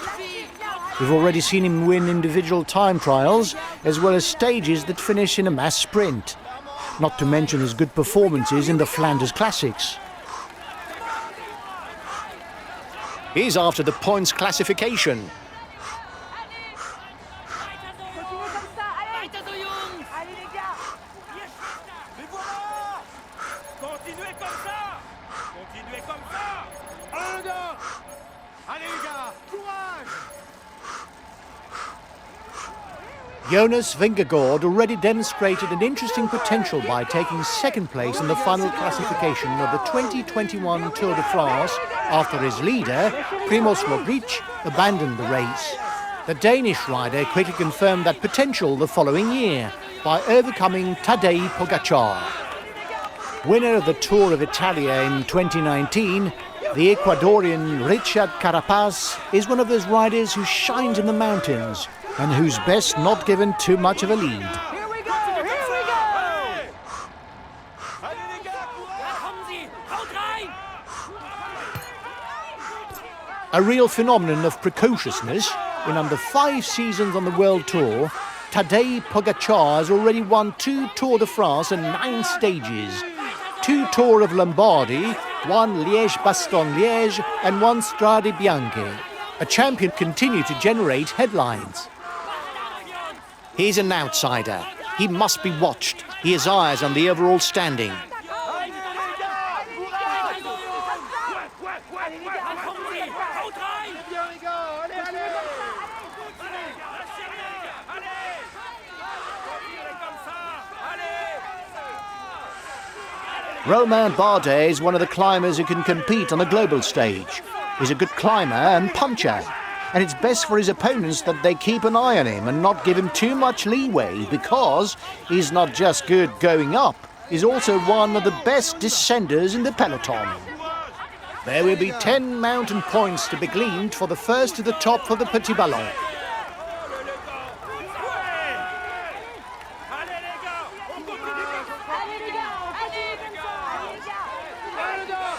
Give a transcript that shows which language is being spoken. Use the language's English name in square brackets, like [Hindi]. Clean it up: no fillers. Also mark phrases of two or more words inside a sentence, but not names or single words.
[English] We've already seen him win individual time trials, as well as stages that finish in a mass sprint. Not to mention his good performances in the Flanders Classics. He's after the points classification. [French] Continuez comme ça, allez. [German] Weiter so, Jungs! [French] Allez les gars. Les voilà! Continuez comme ça! Continuez comme ça! Allez les gars! Allez les gars! Courage! [English] Jonas Vingegaard already demonstrated an interesting potential by taking second place in the final classification of the 2021 Tour de France after his leader, Primož Roglič, abandoned the race. The Danish rider quickly confirmed that potential the following year by overcoming Tadej Pogačar. Winner of the Tour of Italia in 2019, the Ecuadorian Richard Carapaz is one of those riders who shines in the mountains and who's best not given too much of a lead. Here we go. Here we go. [French] Allez les gars, [German] Da kommen sie! Haut rein! [English] A real phenomenon of precociousness, in under 5 seasons on the World Tour, Tadej Pogačar has already won 2 Tour de France and 9 stages, 2 Tour of Lombardy, 1 Liège-Bastogne-Liège and 1 Strade Bianche. A champion continued to generate headlines. He's an outsider. He must be watched. He has eyes on the overall standing. [French] allez les gars, courage! [German] Da kommen sie! Haut rein! [French] Bien les gars! Allez, allez! Lâchez rien les gars, allez! Continuez comme ça, allez! [English] Romain Bardet is one of the climbers who can compete on the global stage. He's a good climber and puncher, and it's best for his opponents that they keep an eye on him and not give him too much leeway, because he's not just good going up, he's also one of the best descenders in the peloton. There will be 10 mountain points to be gleaned for the first to the top for the Petit Ballon. [French] Allez les gars, on continue comme ça! Allez les gars. Allez comme ça. Allez les gars. Allez les gars!